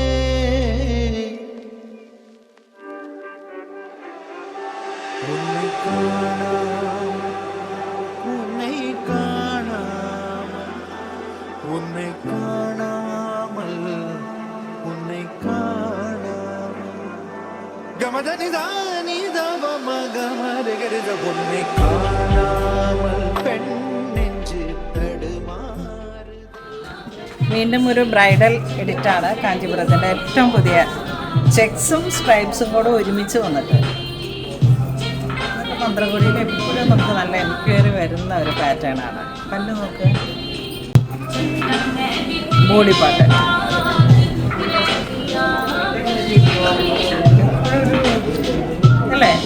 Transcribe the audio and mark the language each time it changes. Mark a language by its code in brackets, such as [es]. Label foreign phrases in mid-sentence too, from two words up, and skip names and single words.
[ta] உன்னை காணாமல் உன்னை காணாமல் உன்னை காணாமல் உன்னை காணாமல் கமதனிதானிதவ மகமருகருத உன்னை காணாமல் பெண் நெஞ்சு തടുമാറ്. [ml] വീണ്ടും ഒരു ബ്രൈഡൽ എഡിറ്റാണ് കാഞ്ചീപുരത്തിൻ്റെ ഏറ്റവും പുതിയ ചെക്സും സ്ട്രൈപ്സും കൂടെ ഒരുമിച്ച് വന്നിട്ട്. മന്ത്രകുടിയിൽ എപ്പോഴും നമുക്ക് നല്ല എൻക്വയറി വരുന്ന ഒരു പാറ്റേൺ ആണ്. പല്ല് നോക്ക്, [en] body part [ml] അല്ലേ.